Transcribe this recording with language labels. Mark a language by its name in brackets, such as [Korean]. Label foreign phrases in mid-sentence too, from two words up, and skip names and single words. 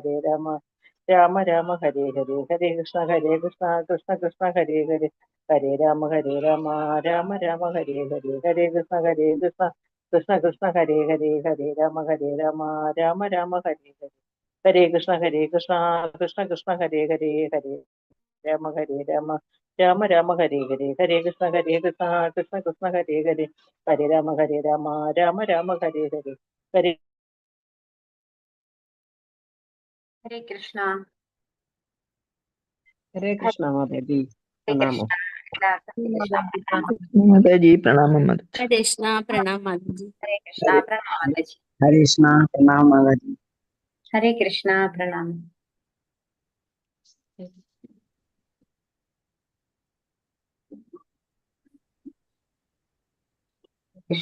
[Sanskrit] രാമ രാമ ഹരേ ഹരേ ഹരേ കൃഷ്ണ കൃഷ്ണ കൃഷ്ണ ഹരേ ഹരേ ഹരേ രാമ രാമ രാമ ഹരേ ഹരേ ഹരേ കൃഷ്ണ കൃഷ്ണ കൃഷ്ണ ഹരേ ഹരേ ഹരേ രാമ രാമ രാമ ഹരേ ഹരേ ഹരേ കൃഷ്ണ കൃഷ്ണ കൃഷ്ണ ഹരേ ഹരേ ഹരേ രാമ രാമ രാമ ഹരേ ഹരേ ഹരേ കൃഷ്ണ കൃഷ്ണ കൃഷ്ണ ഹരേ ഹരേ ഹരേ രാമ രാമ രാമ ഹരേ ഹരേ ഹരേ [Malayalam] ഹരേ കൃഷ്ണ. ഹരേ കൃഷ്ണ മാതാജി പ്രണാമം. മാതാജി പ്രണാമം. ഹരേ കൃഷ്ണ പ്രണാം മാതാജി. ഹരേ കൃഷ്ണ പ്രണാം മാതാജി. ഹരേ കൃഷ്ണ പ്രണാമം മാതാജി. ഹരേ കൃഷ്ണ പ്രണാമം. കൃഷ്ണ.